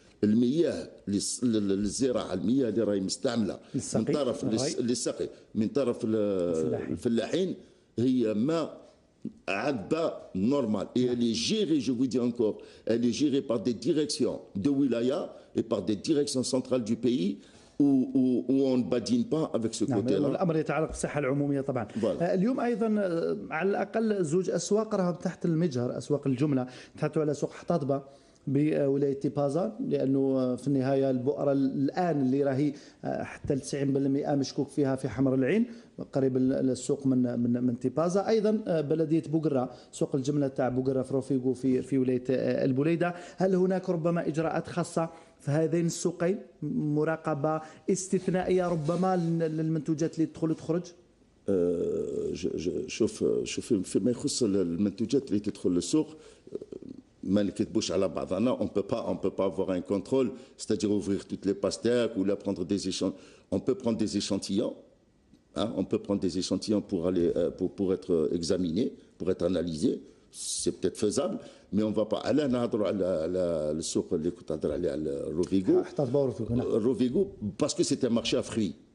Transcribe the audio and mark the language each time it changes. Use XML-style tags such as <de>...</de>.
<ar>المياه الزراعه المياه اللي راهي مستعمله من طرف للسقي من طرف الفلاحين هي ماء عذبه نورمال</ar> <fr>et elle est gérée, je vous dis encore, elle est gérée par des directions de wilaya et par des directions centrales du pays où on ne badine pas avec ce côté-là.</fr> <ar>الامر يتعلق بالصحه العموميه طبعا. اليوم ايضا على الاقل زوج اسواق راهم تحت المجهر، اسواق الجمله تحتوا على سوق حطاطبه بولايه تيبازا، لانه في النهايه البؤره الان اللي راهي حتى 90% مشكوك فيها في حمر العين قريب السوق من تيبازا. ايضا بلديه بوقره، سوق الجمله تاع بوقره في رفيقو في ولايه البليده. هل هناك ربما اجراءات خاصه في هذين السوقين، مراقبه استثنائيه ربما للمنتوجات اللي تدخل وتخرج؟ شوف فيما يخص المنتوجات اللي تدخل للسوق ما نكذبوش على بعضنا.</ar> <fr>On peut pas avoir un contrôle, c'est-à-dire ouvrir toutes les pastèques ou là prendre des échantillons. On peut prendre des échantillons, hein, on peut prendre des échantillons pour être examinés, pour être analysés. C'est peut-être faisable, mais on ne va pas.</fr> <ar>Là, نهضروا على السوق اللي كنت تهضر عليه على روفيغو,</ar> <fr>parce que c'est un marché à fruits.</fr>